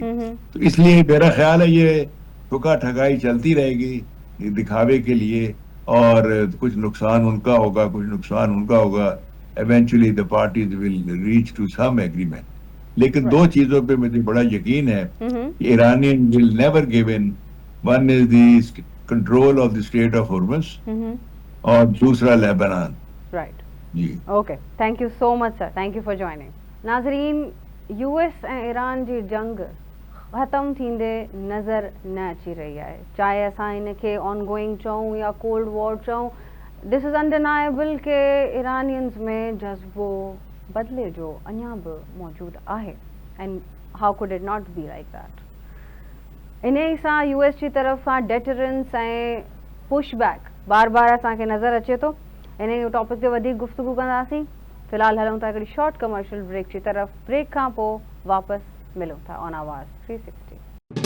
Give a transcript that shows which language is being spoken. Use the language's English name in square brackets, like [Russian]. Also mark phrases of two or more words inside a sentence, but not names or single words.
[Urdu] تو اس لیے میرا خیال ہے یہ ٹھکا ٹھگائی چلتی رہے گی دکھاوے کے لیے، اور کچھ نقصان انکا ہوگا، کچھ نقصان انکا ہوگا. [English] Eventually the parties will reach to some agreement. [Urdu] لیکن دو چیزوں پہ مجھے بڑا یقین ہے کہ [English] Iranian will never give in. One is the control of the state of Hormuz [Urdu] اور دوسرا لبنان. [English] राइट [Urdu] जी [English] OK, thank you so much sir, thank you for joining. [Sindhi] नाज़रीन, यूएस ऐं ईरान जी जंग ख़त्म थींदे नज़र न अची रही है, चाहे असां इनखे ऑनगोइंग चऊं या [English] cold war [Sindhi] चऊं। [English] This is undeniable [Sindhi] के ईरानियंस में जज़्बो बदले जो अञा बि मौजूदु आहे, [English] And how could it not be like that. [Sindhi] इन सां यूएस जी तरफ़ सां डेटरेंस ऐं [English] push back [Sindhi] बार बार असांखे नज़र अचे थो। इन टॉपिक ते वधीक गुफ्तगू कंदासीं। फिलहाल हलूं था हिकिड़ी [English] short commercial break [Sindhi] जी तरफ़। ब्रेक खां पोइ वापसि मिलूं था ऑन आवाज़ 360।